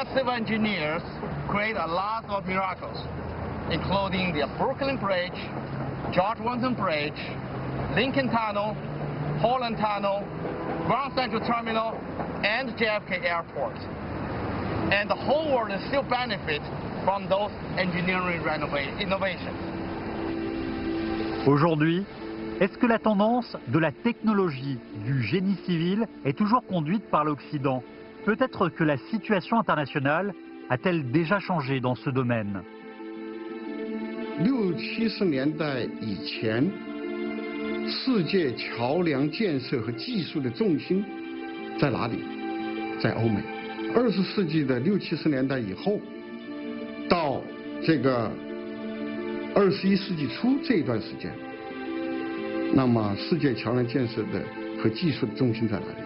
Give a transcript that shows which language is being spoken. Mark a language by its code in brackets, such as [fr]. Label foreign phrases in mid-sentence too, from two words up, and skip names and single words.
[en] civil engineers create a lot of miracles, including the Brooklyn Bridge, George Washington Bridge, Lincoln Tunnel, Holland Tunnel, Grand Central Terminal, and JFK Airport. And the whole world still benefits from those engineering innovations. [fr] Aujourd'hui, est-ce que la tendance de la technologie, du génie civil est toujours conduite par l'Occident? Peut-être que la situation internationale a-t-elle déjà changé dans ce domaine? [zh] 60、70 年代以前，世界桥梁建设和技术的重心在哪里？在欧美。20世纪的60、70年代以后，到这个 21世纪初这一段时间，那么世界桥梁建设的和技术的重心在哪里？